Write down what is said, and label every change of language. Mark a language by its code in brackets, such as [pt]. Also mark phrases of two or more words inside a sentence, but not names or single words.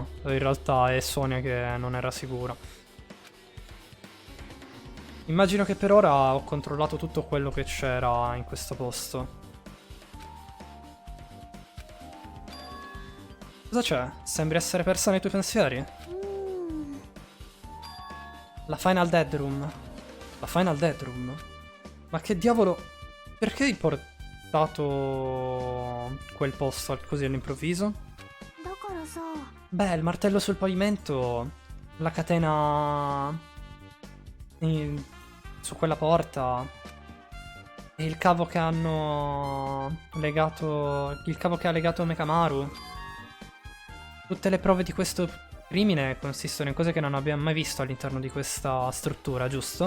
[it] In realtà è Sonia che non era sicura. Immagino che per ora ho controllato tutto quello che c'era in questo posto. Cosa c'è? Sembri essere persa nei tuoi pensieri? [ja] うーん [it] La Final Dead Room. La Final Dead Room. Ma che diavolo... Perché hai portato quel posto così all'improvviso? [ja] だからさ [it] Beh, il martello sul pavimento, la catena su quella porta e il cavo che hanno legato... Il cavo che ha legato Mekamaru. Tutte le prove di questo crimine consistono in cose che non abbiamo mai visto all'interno di questa struttura, giusto?